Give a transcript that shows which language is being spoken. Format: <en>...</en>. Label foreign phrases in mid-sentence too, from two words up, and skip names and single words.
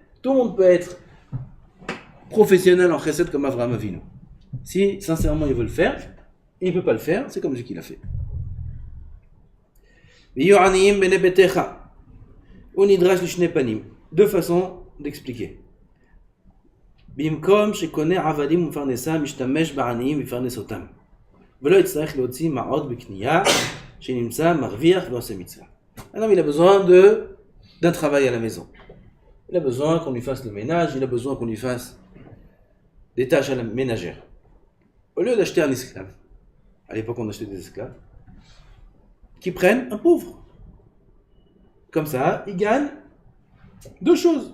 <fr>Tout le monde peut être professionnel en chesed comme Avraham Avinu. Si, sincèrement, il veut le faire, il ne peut pas le faire, c'est comme ce qu'il a fait. Deux façons d'expliquer.</fr> <he>במקום שקונה עבדים ומפרנסה משתמש בעניים ומפרנס אותם ולא יצטרך להוציא מעוד בקנייה שנמצא מרוויח ועושה מצווה.</he> <fr>Un homme, il a besoin d'un travail à la maison. Il a besoin qu'on lui fasse le ménage, il a besoin qu'on lui fasse des tâches ménagères. Au lieu d'acheter un esclave, à l'époque on achetait des esclaves, qui prennent un pauvre. Comme ça, il gagne 2 choses.</fr>